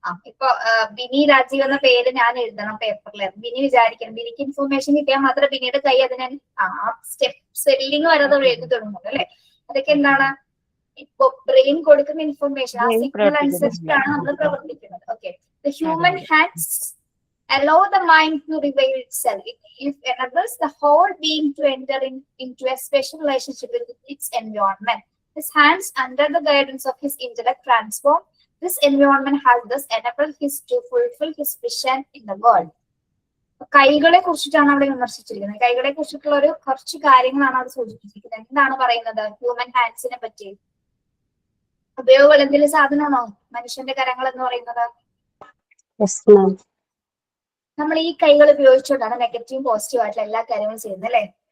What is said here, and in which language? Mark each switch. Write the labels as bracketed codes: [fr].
[ml] ഇപ്പൊ ബിനി രാജീവ് എന്ന പേര് ഞാൻ എഴുതണം പേപ്പറിൽ. ബിനി വിചാരിക്കണം ബിനിക്ക് ഇൻഫർമേഷൻ കിട്ടിയാൽ മാത്രമേ ബിനിയുടെ കൈ അതിനെ സ്റ്റെപ്പ് സെല്ലിങ് വരെ അത് എഴുതി തുടങ്ങുള്ളൂ അല്ലെ. അതൊക്കെ എന്താണ് ഇപ്പൊ ബ്രെയിൻ കൊടുക്കുന്ന ഇൻഫർമേഷൻ ആ സിഗ്നൽ അനുസരിച്ചിട്ടാണ് നമ്മൾ പ്രവർത്തിക്കുന്നത്. [en] Okay, the human hands allow the mind to reveal itself. It enables the whole being to enter into a special relationship with its environment. His hands, under the guidance of his intellect, transform this environment, has thus enabled his to fulfill his vision in the world. [ml] കൈകളെ കുറിച്ചിട്ടാണ് അവിടെ വിമർശിച്ചിരിക്കുന്നത്. കൈകളെ കുറിച്ചിട്ടുള്ള ഒരു കുറച്ച് കാര്യങ്ങളാണ് അവിടെ സൂചിപ്പിച്ചിരിക്കുന്നത്. എന്താണ് പറയുന്നത് ഹ്യൂമൻ ഹാൻഡ്സിനെ പറ്റി? ഉപയോഗങ്ങൾ എന്തെങ്കിലും സാധനമാണോ മനുഷ്യന്റെ കരങ്ങൾ എന്ന് പറയുന്നത്? നമ്മൾ ഈ കൈകൾ ഉപയോഗിച്ചുകൊണ്ടാണ് നെഗറ്റീവ് പോസിറ്റീവ് ആയിട്ടുള്ള എല്ലാ കാര്യങ്ങളും ചെയ്യുന്നത് അല്ലെ.